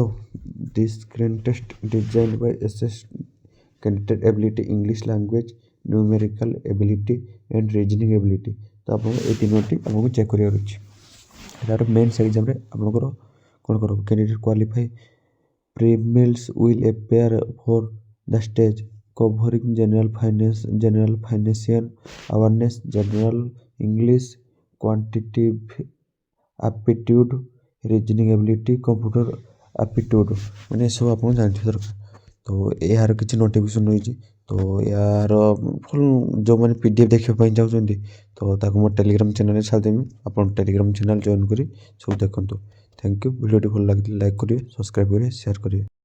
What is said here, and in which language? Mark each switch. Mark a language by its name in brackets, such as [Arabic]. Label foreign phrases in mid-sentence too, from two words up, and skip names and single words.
[English] ଆଉ this screen test design by assess candidate ability, English language, numerical ability and reasoning ability. [Odia] ତ ଆପଣଙ୍କୁ ଏଇ ତିନୋଟି ଆପଣଙ୍କୁ ଚେକ୍ କରିବାର ଅଛି। [English] ତାର mains examରେ [Odia] ଆପଣଙ୍କର କ'ଣ କରିବ, [English] candidate qualify prelims will appear for the stage covering general financial awareness, general English, quantitative aptitude, reasoning ability, computer aptitude, [Odia] ମାନେ ଏସବୁ ଆପଣ ଜାଣିଥିବା ଦରକାର। ତ ଏହାର କିଛି ନୋଟିଫିକେସନ୍ ରହିଛି। ତ ଏହାର ଯେଉଁମାନେ PDF ଦେଖିବା ପାଇଁ ଚାହୁଁଛନ୍ତି ତ ତାକୁ ମୋ ଟେଲିଗ୍ରାମ ଚ୍ୟାନେଲ୍ରେ ଛାଡ଼ିଦେବି। ଆପଣ ଟେଲିଗ୍ରାମ ଚ୍ୟାନେଲ୍ ଜଏନ୍ କରି ସବୁ ଦେଖନ୍ତୁ। [English] Thank you. [Odia] ଭିଡ଼ିଓଟି ଭଲ ଲାଗିଥିଲେ ଲାଇକ୍ କରିବେ, ସବସ୍କ୍ରାଇବ୍ କରିବେ, ସେୟାର କରିବେ।